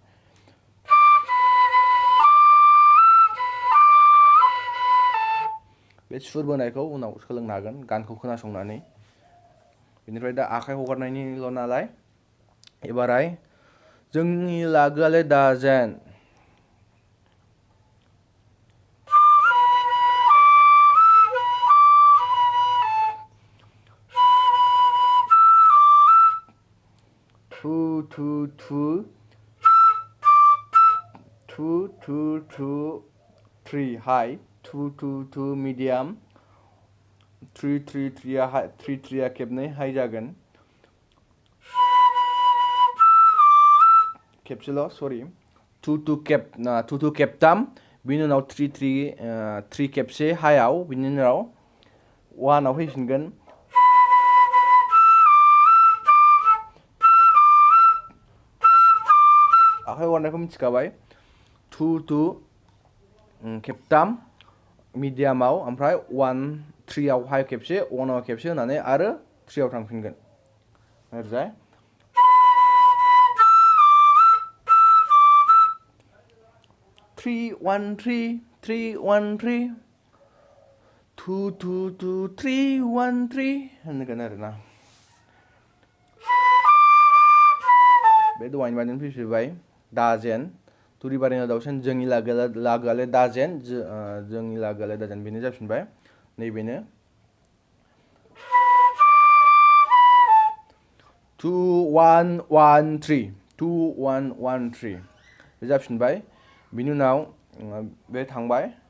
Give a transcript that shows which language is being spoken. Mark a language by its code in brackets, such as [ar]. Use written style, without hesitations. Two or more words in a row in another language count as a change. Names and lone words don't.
[brx] बे सुर बोनायखौ उनाव सोलोंनो हागोन गानखौ खोनासंनानै बेनिफ्राय दा आखाइ हगारनायनिल' नालाय एबाराय जोंनि लागोआलाय दाजेन two two two two two two 3 high 2 2 2 medium 3 3 3 आ high 3 3 आ खेबनै हाई जागोन खेबसेल' सरि 2 2 खेब 2 2 खेबथाम बिनि उनाव 3 3 3 खेबसे हायाव बिनि उनाव 1 आव फैफिनगोन आखाइ हगारनायखौ मिथिखाबाय 2 2 खेबथाम मिडियामाव ओमफ्राय 1 3 आव हाई खेबसे 1 आव खेबसे होनानै आरो 3 आव थांफिनगोन ओरैजाय Three one three three one three 2 2 2 3 1 3 होनगोन आरोना बे दहायनि बादिनो फैफिनबाय दाजेन थुरि बारिनि दाउसेन जोंनि लागोआलाय दाजेन जोंनि लागोआलाय दाजेन बेनो जाफिनबाय नैबेनो 2 1 1 3 2 1 1 3 बे जाफिनबाय बिनि उनाव बे थांबाय